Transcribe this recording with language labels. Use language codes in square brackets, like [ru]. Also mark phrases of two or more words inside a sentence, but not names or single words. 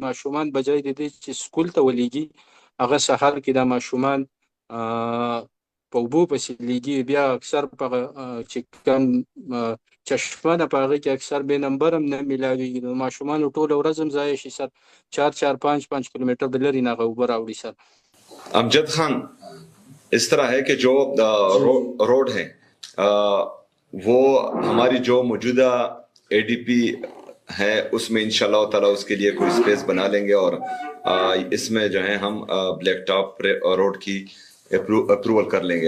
[ps] ماشومان بجای د دې چې سکول ته ولیږي، هغه سهار کې دا ماشومان په اوبو پسې لیږي. بیا اکثر په چې کوم چشمه ده په هغې کې اکثر بې نمبر هم نه میلاویږي. نو ماشومانو ټوله ورځ هم ضایع شي سر. 4 5 کلومیټر د لرې نه هغه اوبه راوړي سر. امجد خان، [ur] اس طرح ہے کہ جو روڈ ہیں وہ ہماری جو موجودہ اے ڈی پی ہے اس میں [ar] انشاءاللہ تعالیٰ [ur] اس کے لیے کوئی سپیس بنا لیں گے، اور اس میں جو ہے ہم [en] black top road [ur] کی اپروول کر لیں گے.